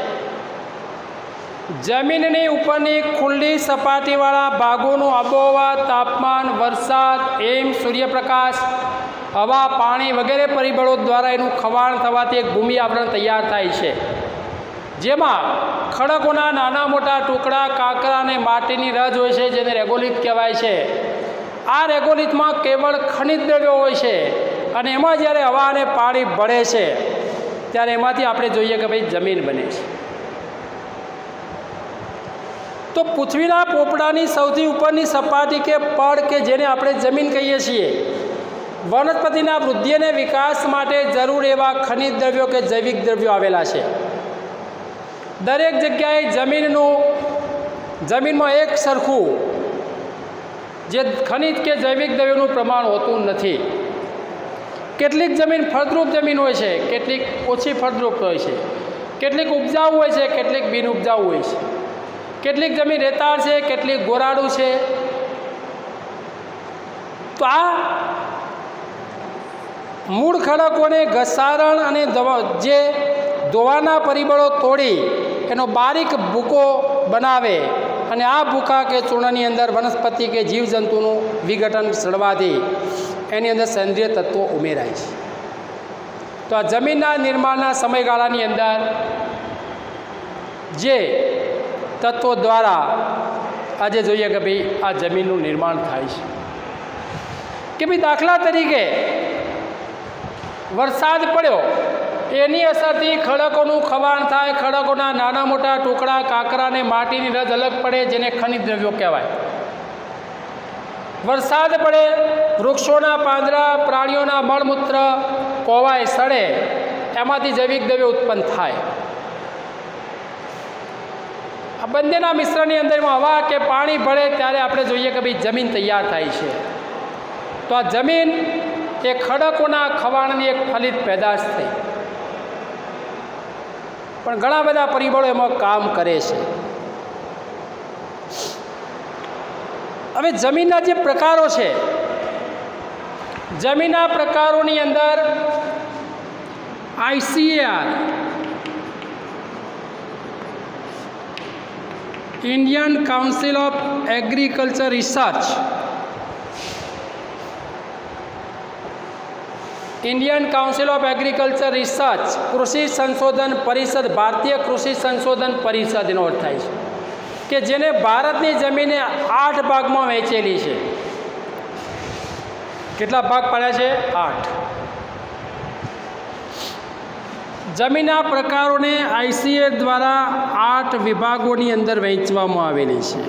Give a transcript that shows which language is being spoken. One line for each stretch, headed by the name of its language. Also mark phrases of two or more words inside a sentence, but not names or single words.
Gujarati: જમીનની ઉપરની ખુલ્લી સપાટીવાળા ભાગોનું આબોહવા, તાપમાન, વરસાદ, હિમ, સૂર્યપ્રકાશ, હવા, પાણી વગેરે પરિબળો દ્વારા એનું ખવાણ થવાથી એક ભૂમિ આવરણ તૈયાર થાય છે, જેમાં ખડકોના નાના મોટા ટુકડા, કાંકરા અને માટીની રજ હોય છે, જેને રેગોલિત કહેવાય છે. આ રેગોલિતમાં કેવળ ખનિજ દ્રવ્યો હોય છે, અને એમાં જ્યારે હવા અને પાણી ભળે છે ત્યારે એમાંથી આપણે જોઈએ કે ભાઈ જમીન બને છે. તો પૃથ્વીના પોપડાની સૌથી ઉપરની સપાટી કે પડ કે જેને આપણે જમીન કહીએ છીએ, વનસ્પતિના વૃદ્ધિ અને વિકાસ માટે જરૂર એવા ખનિજ દ્રવ્યો કે જૈવિક દ્રવ્યો આવેલા છે। દરેક જગ્યાએ જમીનમાં એક સરખું જે ખનિજ કે જૈવિક દ્રવ્યો પ્રમાણ હોતું નથી। કેટલીક જમીન ફળદ્રુપ જમીન હોય છે, કેટલીક ઓછી ફળદ્રુપ હોય છે, કેટલીક ઉપજાઉ હોય છે, કેટલીક બિન ઉપજાઉ હોય છે, કેટલીક જમીન રેતાળ છે, કેટલીક ગોરાડુ છે। તો આ મૂળ ખડકોને ઘસારણ અને જે દોવાના પરિબળો તોડી એનો બારીક ભૂકો બનાવે અને આ ભૂખા કે ચૂર્ણની અંદર વનસ્પતિ કે જીવજંતુનું વિઘટન સડવાથી એની અંદર સેંદ્રિય તત્વો ઉમેરાય છે। તો આ જમીનના નિર્માણના સમયગાળાની અંદર જે તત્વો દ્વારા આજ જોઈએ કે ભાઈ આ જમીનનું નિર્માણ થાય છે કે ભાઈ દાખલા તરીકે વરસાદ પડ્યો એની અસરથી ખડકોનું ખવાણ થાય, ખડકોના નાના મોટા ટુકડા કાંકરા ને માટીની રજ અલગ પડે જેને ખનિજ દ્રવ્યો કહેવાય। વરસાદ પડે, વૃક્ષોના પાંદડા, પ્રાણીઓના મળમૂત્ર કોવાય સડે, એમાંથી જૈવિક દ્રવ્યો ઉત્પન્ન થાય। આ બંનેના મિશ્રણની અંદર હવા કે પાણી ભળે ત્યારે આપણે જોઈએ કે ભાઈ જમીન તૈયાર થાય છે। તો આ જમીન એ ખડકોના ખવાણની એક ફલિત પેદાશ થઈ, પણ ઘણા બધા પરિબળો એમાં કામ કરે છે। હવે જમીનના જે પ્રકારો છે, જમીનના પ્રકારોની અંદર ICAR
English: Indian Council of Agriculture Research, Indian Council of Agriculture Research,
Gujarati: કૃષિ સંશોધન પરિષદ, ભારતીય કૃષિ સંશોધન પરિષદ એનો અર્થ થાય છે કે જેને ભારતની જમીને 8 ભાગમાં વહેંચેલી છે। કેટલા ભાગ પાડ્યા છે? 8। જમીનના પ્રકારોને ICAR દ્વારા 8 વિભાગોની અંદર વહેંચવામાં આવેલી છે।